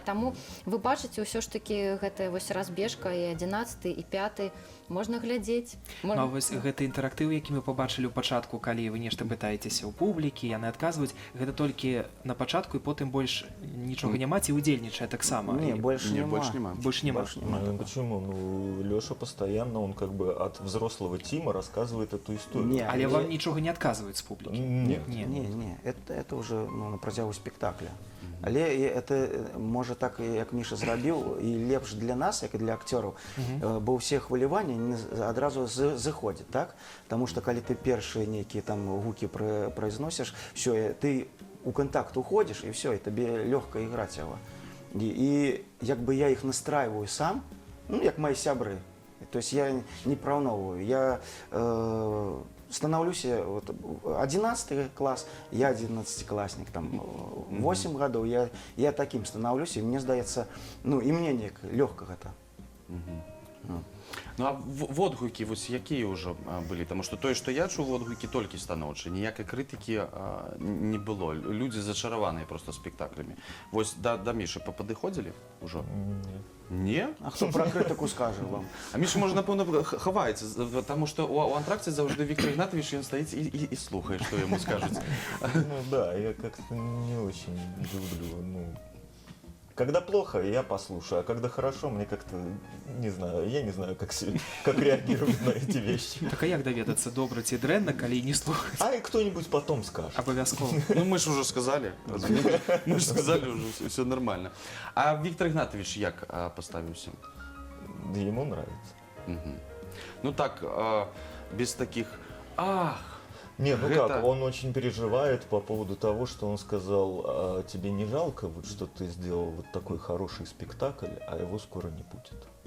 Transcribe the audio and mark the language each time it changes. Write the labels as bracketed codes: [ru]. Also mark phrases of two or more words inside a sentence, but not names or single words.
[be] Таму вы бачыце ўсё ж такі гэтая вось разбежка і 11 і 5 можна глядзець. Ну, а вось гэты інтэрактыў, які мы пабачылі ў пачатку, калі вы нешта пытаецеся ў публікі, яны адказваюць, гэта толькі на пачатку і потым больш нічога няма, ці удзельнічае таксама? [ru] Не, больше Не, [be] нема. [ru] больше нема. [be] Больш няма. [ru] Больше нема. Ну, почему? Ну, Леша постоянно, он как бы от взрослого Тима рассказывает эту историю. Не, [be] Але вам нічога не адказваюць з публікі? [ru] Нет. Не, это уже ну, [be] на працягу спектакля. Але это можа так, як Міша зрабіў, і лепш для нас, як і для акцёраў, бо ўсе хваляванні адразу заходзяць, так? Таму што калі ты першыя нейкія там гукі прайзносіш, все, ты у контакт уходзіш, і все, і табе лёгка іграць яго. І як бы я іх настрайваю сам, ну, як мои сябры. [ru] То есть я не праўновую, я становлюся, вот, 11 класс, я 11-классник, там, 8 годов, я таким становлюсь, и [be] мне здаецца, ну, и мне неяк лёгка гэта. Ну а водгукі вось якія ўжо былі, таму што тое, што я чуў, водгукі толькі станоўчыя, ніякай крытыкі не было. Людзі зачараваныя проста спектаклямі. Вось да Мішы падыходзілі ўжо? Не? А хто пра крытыку скажа вам? А Міша, можа, напэўна, хаваецца, таму што ў антракце заўжды Віктор Ігнатович, ён стаіць і слухае, што яму скажуць. [ru] Ну да, я как-то не очень люблю, ну... Когда плохо, я послушаю, а когда хорошо, мне как-то, не знаю, я не знаю, как реагировать на эти вещи. [be] Так а як даведацца, добра ці дрэнна, калі не слухаць? [ru] А и кто-нибудь потом скажет. [be] Абавязкова. [ru] Ну мы ж уже сказали, мы ж сказали, уже все нормально. [be] А Віктор Ігнатович як поставіўся? [ru] Ему нравится. Ну так, без таких, ах, Не, ну это... как, он очень переживает по поводу того, что он сказал, а тебе не жалко, вот, что ты сделал вот такой хороший спектакль, а его скоро не будет.